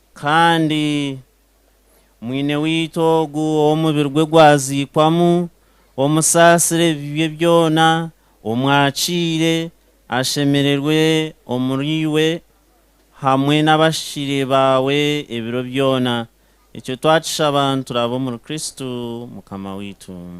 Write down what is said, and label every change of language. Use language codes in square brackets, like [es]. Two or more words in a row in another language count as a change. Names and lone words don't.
[cgg] kandi mwine wito gu omubiri gwe gwazikwamu omusasire bibye byona omwakire ashemererwe omuriwe hamwe n'abashire bawe ebiro byona icyo twacisha abantu turabo muri Kristo mukama witu.